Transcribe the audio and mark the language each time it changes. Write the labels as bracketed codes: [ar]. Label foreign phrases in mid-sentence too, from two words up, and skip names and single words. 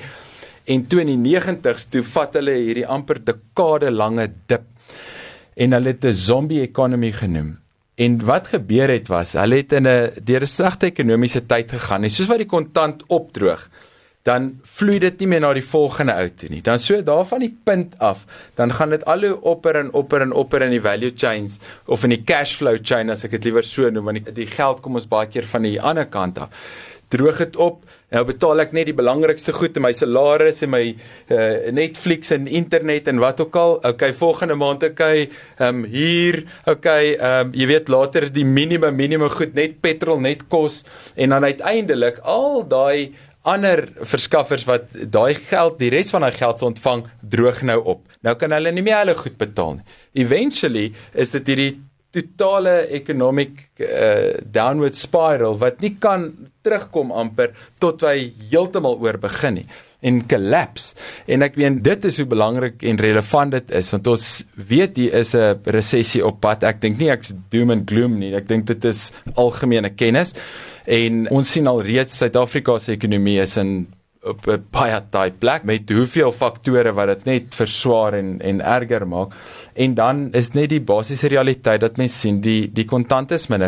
[af] En toe in die 90s toe vat hulle hierdie amper dekade lange dip en hulle het 'n [en] zombie economy [af] genoem. En wat gebeur het was, hulle het deur 'n slegte ekonomiese tyd gegaan, en soos wat die kontant opdroog, dan vloei dit nie meer na die volgende ou toe nie. Dan so daar van die punt af, dan gaan dit al hoe opper in die [en] value chains, [af] of in die [en] cash flow chain, [af] as ek dit liewer so noem, want die geld kom ons baie keer van die ander kant af. Droog het op, nou betaal ek net die belangrikste goed in my salaris en my Netflix en internet en wat ook al. Okay, volgende maand hier, jy weet later die minimum goed, net petrol, net kos en dan uiteindelik al daai ander verskaffers wat daai geld, die res van daai geld ontvang, droog nou op. Nou kan hulle nie meer hulle goed betaal nie. Eventually is dit hierdie totale [en] economic downward spiral [af] wat nie kan terugkom amper tot hy heeltemal oor begin nie en collapse. En ek weet dit is hoe belangrik en relevant dit is, want ons weet hier is 'n resessie op pad. Ek dink nie ek's [en] doom and gloom [af] nie. Ek dink dit is algemene kennis en ons sien al reeds Suid-Afrika se ekonomie is op 'n baie taai plek met hoeveel faktore wat dit net verswaar en erger maak. En dan is net die basiese realiteit dat mens sien die kontant is minder.